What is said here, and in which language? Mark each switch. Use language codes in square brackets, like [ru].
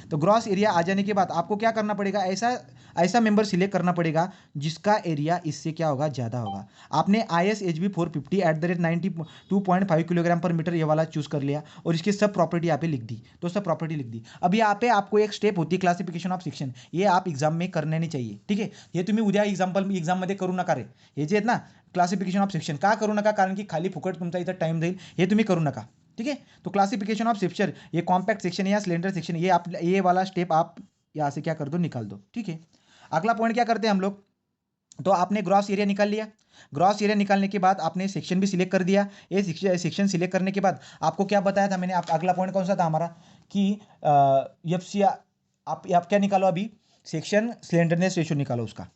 [hi] तो gross area आ जाने के बाद आपको क्या करना पड़ेगा, ऐसा ऐसा मेंबर सिलेक्ट करना पड़ेगा जिसका एरिया इससे क्या होगा, ज़्यादा होगा। आपने ISHB 450 @ 92.5 किलोग्राम पर मीटर ये वाला चूज कर लिया, और इसकी सब प्रॉपर्टी यहाँ पे लिख दी, तो सब प्रॉपर्टी लिख दी। अब यहाँ पे आपको एक स्टेप होती है क्लासिफिकेशन ऑफ सेक्शन, ये आप एग्जाम में करने नहीं चाहिए, ठीक है। [mr] हे तुम्ही उद्या एक्झाममध्ये करू नका रे, हे जे आहेत ना क्लासिफिकेशन ऑफ सेक्शन, का करू नका, कारण की खाली फुकट तुमचा इथं टाइम जाईल, हे तुम्ही करू नका, [hi] ठीक है। तो क्लासिफिकेशन ऑफ सेक्शन, ये कॉम्पैक्ट सेक्शन या सिलेंडर सेक्शन, ये वाला स्टेप आप यहाँ से क्या कर दो, निकाल दो, ठीक है। अगला पॉइंट क्या करते हैं हम लोग, तो आपने ग्रॉस एरिया निकाल लिया। ग्रॉस एरिया निकालने के बाद आपने सेक्शन भी सिलेक्ट कर दिया। ये सेक्शन सिलेक्ट करने के बाद आपको क्या बताया था मैंने, अगला पॉइंट कौन सा था हमारा, कि एफसी आप क्या निकालो अभी, सेक्शन स्लेंडरनेस रेशो निकालो उसका।